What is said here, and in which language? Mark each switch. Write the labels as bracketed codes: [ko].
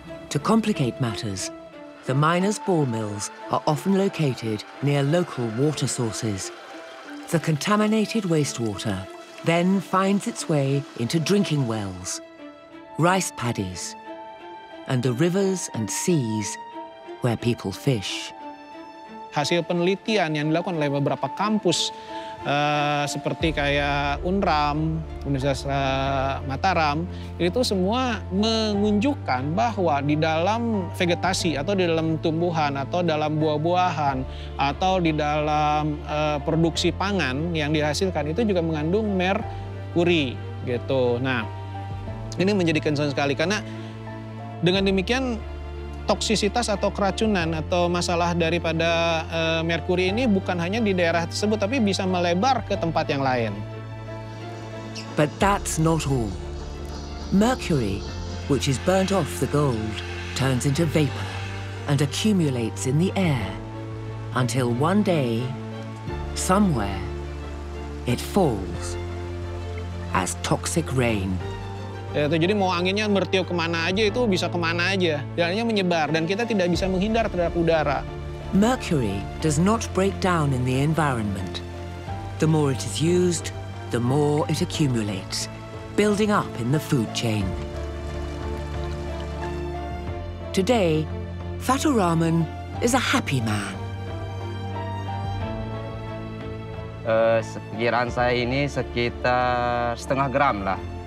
[en] To complicate matters, the miners' ball mills are often located near local water sources. The contaminated wastewater then finds its way into drinking wells, rice paddies, and the rivers and seas where people fish. [id] Hasil penelitian yang dilakukan oleh beberapa kampus seperti kayak UNRAM, Universitas Mataram, itu semua menunjukkan bahwa di dalam vegetasi atau di dalam tumbuhan atau dalam buah-buahan atau di dalam produksi pangan yang dihasilkan itu juga mengandung merkuri gitu. Nah, ini menjadi concern sekali karena dengan demikian toksisitas atau keracunan atau masalah daripada merkuri ini bukan hanya di daerah tersebut tapi bisa melebar ke tempat yang lain. [en] But that's not all. Mercury, which is burnt off the gold, turns into vapor and accumulates in the air until one day, somewhere, it falls as toxic rain. [id] Jadi mau anginnya bertiup kemana aja itu bisa kemana aja. Dananya menyebar dan kita tidak bisa menghindar terhadap udara. [en] Mercury does not break down in the environment. The more it is used, the more it accumulates, building up in the food chain. Today, Fathuraman is a happy man. [id] Sekiraan saya ini sekitar setengah gram lah.